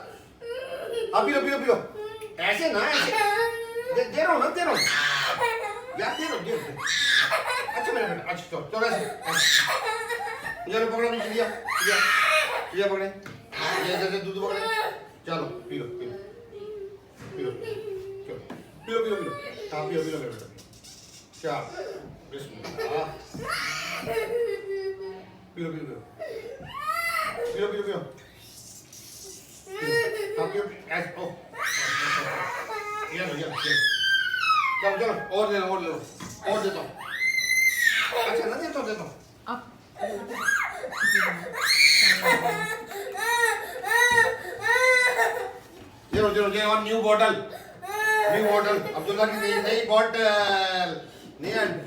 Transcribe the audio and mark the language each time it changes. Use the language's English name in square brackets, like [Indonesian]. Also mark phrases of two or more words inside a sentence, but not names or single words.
[Hindi] अब पियो पियो पियो, ऐसे ना, ऐसे दे रहा हूँ ना, दे रहा हूँ यार, दे रहा हूँ। अच्छा मेरे बेटा, अच्छा चलो चलो ऐसे ये लो पकड़ो, नीचे लिया लिया पकड़े, ये जैसे दूध पकड़े, चलो पियो पियो पियो, चलो पियो पियो पियो, हाँ पियो पियो मेरे बेटा, क्या बिस्मिल्लाह, पियो पियो पियो पियो पियो पियो पियो ऐसे ओ ये लो चलो चलो और ले लो और देता हूँ अच्छा ना देता हूँ आप ये और [English] new bottle [Hindi] अब्दुल्ला की नई बॉटल नहीं